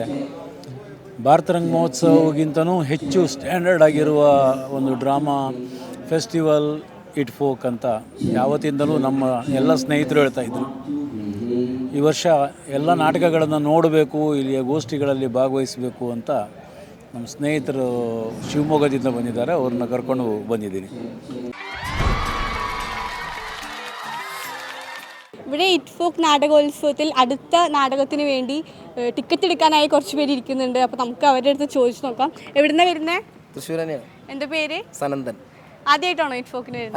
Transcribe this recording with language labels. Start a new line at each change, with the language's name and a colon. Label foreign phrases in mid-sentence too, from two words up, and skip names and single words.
Kannada: ಭಾರತ ರಂಗ ಮಹೋತ್ಸವಗಿಂತನೂ ಹೆಚ್ಚು ಸ್ಟ್ಯಾಂಡರ್ಡ್ ಆಗಿರುವ ಒಂದು ಡ್ರಾಮಾ ಫೆಸ್ಟಿವಲ್ ಇಟ್ಫೋಕ್ ಅಂತ ಯಾವತ್ತಿಂದಲೂ ನಮ್ಮ ಎಲ್ಲ ಸ್ನೇಹಿತರು ಹೇಳ್ತಾಯಿದ್ರು. ಈ ವರ್ಷ ಎಲ್ಲ ನಾಟಕಗಳನ್ನು ನೋಡಬೇಕು, ಇಲ್ಲಿಯ ಗೋಷ್ಠಿಗಳಲ್ಲಿ ಭಾಗವಹಿಸಬೇಕು ಅಂತ ನಮ್ಮ ಸ್ನೇಹಿತರು ಶಿವಮೊಗ್ಗದಿಂದ ಬಂದಿದ್ದಾರೆ, ಅವ್ರನ್ನ ಕರ್ಕೊಂಡು ಬಂದಿದ್ದೀನಿ.
Malayalam: ഇവിടെ ഇറ്റ്ഫോക്ക് നാടകോത്സവത്തിൽ അടുത്ത നാടകത്തിന് വേണ്ടി ടിക്കറ്റ് എടുക്കാനായി കുറച്ച് പേര് ഇരിക്കുന്നുണ്ട്. അപ്പോൾ നമുക്ക് അവരുടെ അടുത്ത് ചോദിച്ചു നോക്കാം. എവിടുന്നാണ് വരുന്നത്? തൃശ്ശൂർ തന്നെയാണ്. എൻ്റെ പേര് സനന്ദൻ. ആദ്യമായിട്ടാണോ ഇറ്റ് ഫോക്കിന് വരുന്നത്?